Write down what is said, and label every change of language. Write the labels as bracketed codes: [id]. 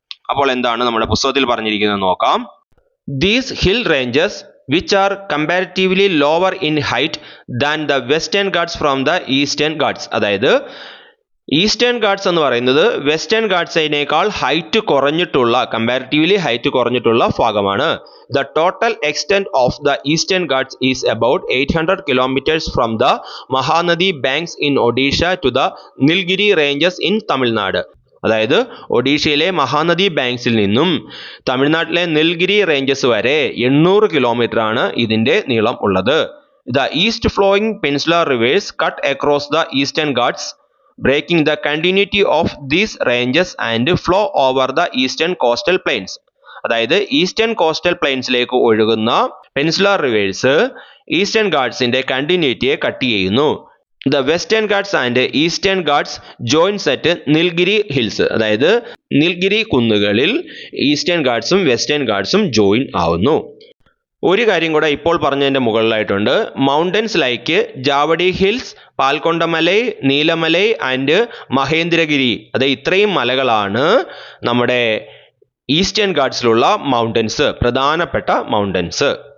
[ml] അപ്പോൾ എന്താണ് നമ്മുടെ പുസ്തകത്തിൽ പറഞ്ഞിരിക്കുന്നത് നോക്കാം. [en] These hill ranges which are comparatively lower in height than the western Ghats from the eastern Ghats. [ml] അതായത് ഈസ്റ്റേൺ ഗാട്സ് എന്ന് പറയുന്നത് വെസ്റ്റേൺ ഗാട്സിനേക്കാൾ ഹൈറ്റ് കുറഞ്ഞിട്ടുള്ള കമ്പാരിറ്റീവ്ലി ഹൈറ്റ് കുറഞ്ഞിട്ടുള്ള ഭാഗമാണ്. [en] The total extent of the eastern Ghats is about 800 kilometers from the Mahanadi banks in Odisha to the Nilgiri ranges in Tamil Nadu. [ml] അതായത് ഒഡീഷയിലെ മഹാനദി ബാങ്ക്സിൽ നിന്നും തമിഴ്നാട്ടിലെ Nilgiri ranges വരെ 800 kilometre ആണ് ഇതിന്റെ നീളം ഉള്ളത്. [en] The east flowing peninsular rivers cut across the eastern Ghats, breaking the continuity of these ranges and flow over the eastern coastal plains. [ml] അതായത് ഈസ്റ്റേൺ കോസ്റ്റൽ പ്ലെയിൻസിലേക്ക് ഒഴുകുന്ന പെനിൻസുലാർ റിവേഴ്സ് ഈസ്റ്റേൺ ഗാട്സിന്റെ കണ്ടിന്യൂറ്റിയെ കട്ട് ചെയ്യുന്നു. [en] The Western Ghats and Eastern Ghats joins at Nilgiri Hills. [ml] അതായത് Nilgiri കുന്നുകളിൽ eastern ഗാട്സും western ഗാട്സും join ആവുന്നു. ഒരു കാര്യം കൂടെ ഇപ്പോൾ പറഞ്ഞതിന്റെ മുകളിലായിട്ടുണ്ട്. [en] mountains like Javadi hills, Palkondamalai, Nilamalai and Mahendragiri, [ml] അതായത് ഇത്രയും മലകളാണ് നമ്മുടെ ഈസ്റ്റേൺ ഗാട്സിലുള്ള മൗണ്ടൻസ്, പ്രധാനപ്പെട്ട മൗണ്ടൻസ്.